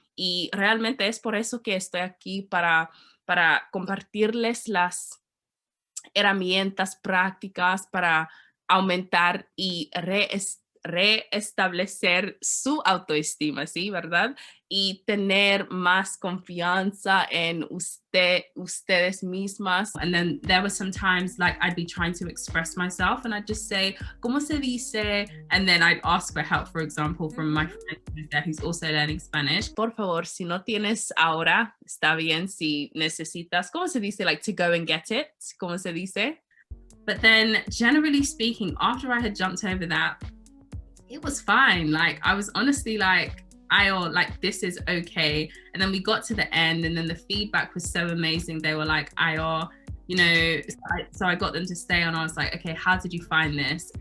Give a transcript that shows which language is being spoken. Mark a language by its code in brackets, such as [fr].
[es] Y realmente es por eso que estoy aquí para compartirles las herramientas prácticas para aumentar y reestablecer su autoestima, ¿sí? ¿Verdad? Y tener más confianza en ustedes mismas. [en] And then there were some times like I'd be trying to express myself and I'd just say, [es] ¿cómo se dice? [en] And then I'd ask for help, for example, from my friend who's there who's also learning Spanish. [es] Por favor, si no tienes ahora, está bien. Si necesitas, ¿cómo se dice? [en] Like to go and get it. [es] ¿Cómo se dice? [en] But then generally speaking, after I had jumped over that, it was fine. Like I was honestly like, like this is okay. And then we got to the end and then the feedback was so amazing. They were like, so I got them to stay on. I was like, okay, how did you find this?